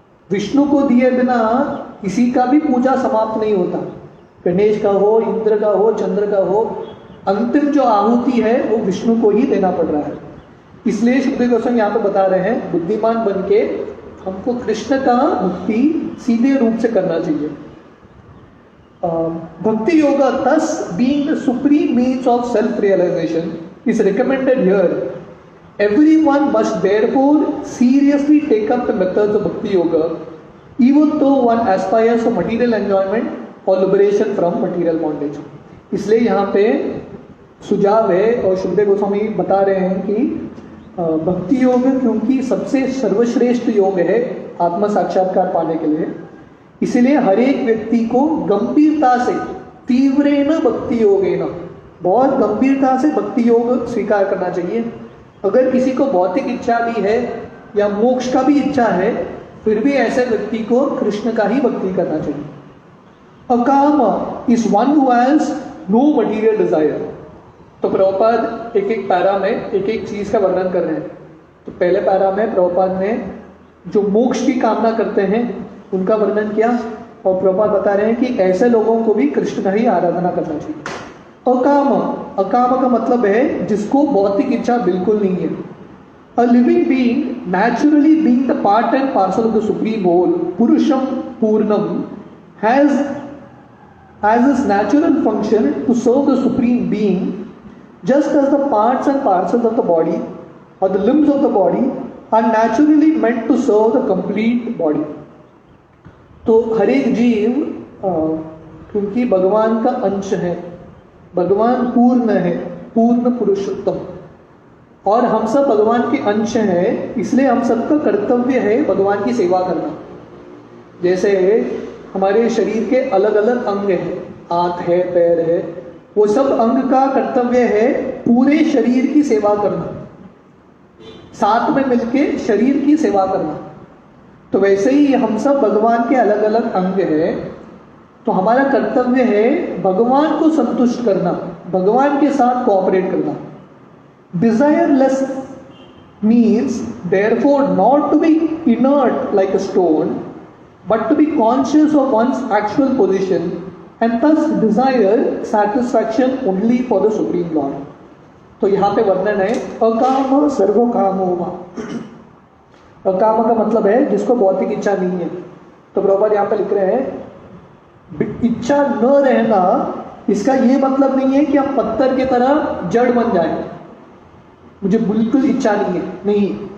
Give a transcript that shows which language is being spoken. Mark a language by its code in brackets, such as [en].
[hi] विष्णु को दिए बिना किसी का भी पूजा समाप्त नहीं होता। गणेश का हो, इंद्र का हो, चंद्र का हो, अंतिम जो आहुति है वो विष्णु को ही देना पड़ रहा है। इसलिए सुखदेव गोस्वामी यहाँ पे बता रहे हैं बुद्धिमान बन के हमको कृष्ण का भक्ति सीधे रूप से करना चाहिए। [en] Bhakti Yoga thus being the supreme means of self-realization is recommended here. Everyone must therefore seriously take up the methods of Bhakti Yoga, even though one aspires for material enjoyment or liberation from material bondage. [hi] इसलिए यहाँ पे सुझाव है और सुखदेव गोस्वामी बता रहे हैं कि भक्ति योग क्योंकि सबसे सर्वश्रेष्ठ योग है आत्म साक्षात्कार पाने के लिए, इसीलिए हर एक व्यक्ति को गंभीरता से [sa] तीव्रेण भक्ति योगेन, [hi] बहुत गंभीरता से भक्ति योग स्वीकार करना चाहिए। अगर किसी को भौतिक इच्छा भी है या मोक्ष का भी इच्छा है, फिर भी ऐसे व्यक्ति को कृष्ण का ही भक्ति करना चाहिए। अकाम [en] Is one who has no material desire. [hi] तो प्रभुपाद एक एक पैरा में एक एक चीज का वर्णन कर रहे हैं। तो पहले पैरा में प्रभुपाद ने जो मोक्ष की कामना करते हैं उनका वर्णन किया, और प्रभुपाद बता रहे हैं कि ऐसे लोगों को भी कृष्ण का ही आराधना करना चाहिए। अकाम, अकाम का मतलब है जिसको भौतिक इच्छा बिल्कुल नहीं है। [en] A living being naturally being the part and parcel of the supreme whole, Purusham Purnam, has its natural function to serve the supreme being, just as the parts and parcels of the body or the limbs of the body are naturally meant to serve the complete body. [hi] तो हर एक जीव क्योंकि भगवान का अंश है, भगवान पूर्ण है, पूर्ण पुरुषोत्तम, और हम सब भगवान के अंश हैं, इसलिए हम सबका कर्तव्य है भगवान की सेवा करना। जैसे हमारे शरीर के अलग अलग अंग हैं, आंख है, पैर है, वो सब अंग का कर्तव्य है पूरे शरीर की सेवा करना, साथ में मिलके शरीर की सेवा करना। तो वैसे ही हम सब भगवान के अलग अलग अंग हैं, तो हमारा कर्तव्य है भगवान को संतुष्ट करना, भगवान के साथ कोऑपरेट करना। [en] Desireless means therefore not to be inert like a stone, but to be conscious of one's actual position and thus desire satisfaction only for the Supreme Lord. [hi] तो यहाँ पे वर्णन है [sa] अकाम सर्व कामो वा। [hi] अकाम का मतलब है जिसको भौतिक इच्छा नहीं है। तो प्रभुपाद यहाँ पे लिख रहे हैं इच्छा न रहना, इसका ये मतलब नहीं है कि आप पत्थर की तरह जड़ बन जाए, मुझे बिल्कुल इच्छा नहीं है, नहीं।